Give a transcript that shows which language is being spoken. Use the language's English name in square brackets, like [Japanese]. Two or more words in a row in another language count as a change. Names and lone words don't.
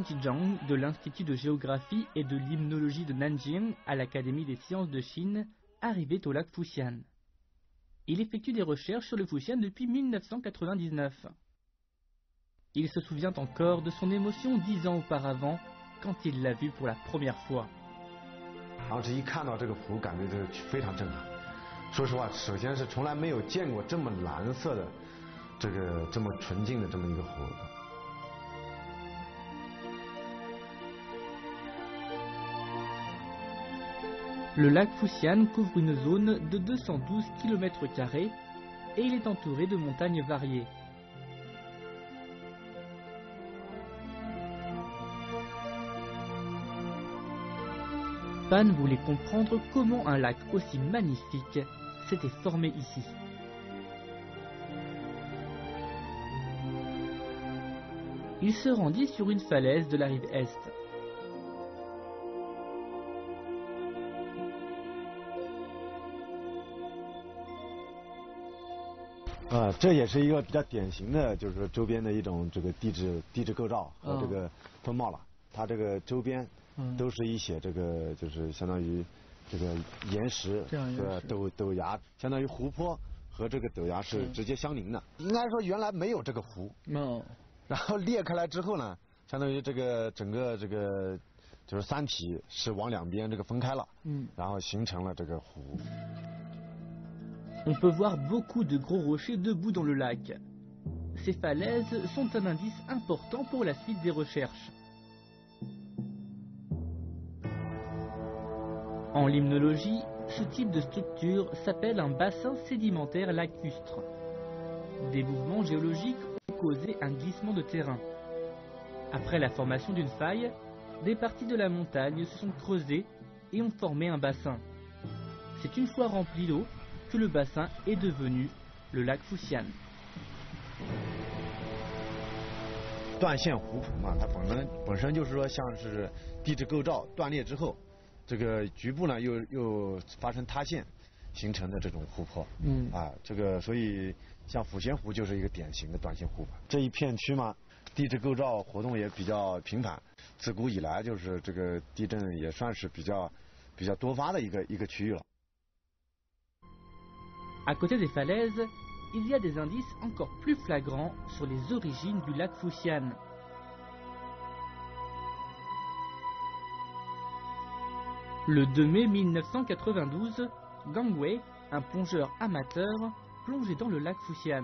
[French] Zhizhang de l'Institut de géographie et de limnologie de Nanjing à l'Académie des sciences de Chine arrivait au lac Fuxian. Il effectue des recherches sur le Fuxian depuis 1999. Il se souvient encore de son émotion 10 ans auparavant quand il l'a vu pour la première fois. [Chinese] 当时一看到这个湖，感觉就非常震撼。说实话，首先是从来没有见过这么蓝色的。这么纯净的这么一个湖。 [French] Le lac Fuxian couvre une zone de 212 km² et il est entouré de montagnes variées. Pan voulait comprendre comment un lac aussi magnifique s'était formé ici. Il se rendit sur une falaise de la rive est. [Chinese] Ah, 这也是一个比较典型的，就是说周边的一种这个地质构造和这个风貌了。它这个周边都是一些这个就是相当于这个岩石和陡崖，相当于湖泊和这个陡崖是直接相邻的。应该说原来没有这个湖。然后裂开来之后呢，相当于这个整个这个就是山体是往两边这个分开了，然后形成了这个湖。 [French] On peut voir beaucoup de gros rochers debout dans le lac. Ces falaises sont un indice important pour la suite des recherches. En limnologie, ce type de structure s'appelle un bassin sédimentaire lacustre. Des mouvements géologiques causé un glissement de terrain. Après la formation d'une faille, des parties de la montagne se sont creusées et ont formé un bassin. C'est une fois rempli d'eau que le bassin est devenu le lac Fuxian. [Chinese] 断线湖谱嘛，它本身就是说像是地质构造断裂之后，这个局部呢又发生塌陷，形成的这种湖泊。这个所以。像抚仙湖就是一个典型的断线湖泊。这一片区嘛，地质构造活动也比较频繁，自古以来就是这个地震也算是比较多发的一个区域了。 [French] À côté des falaises, il y a des indices encore plus flagrants sur les origines du lac Fuxian. Le 2 mai 1992, Gang Wei, un plongeur amateur, plongeait dans le lac Fuxian.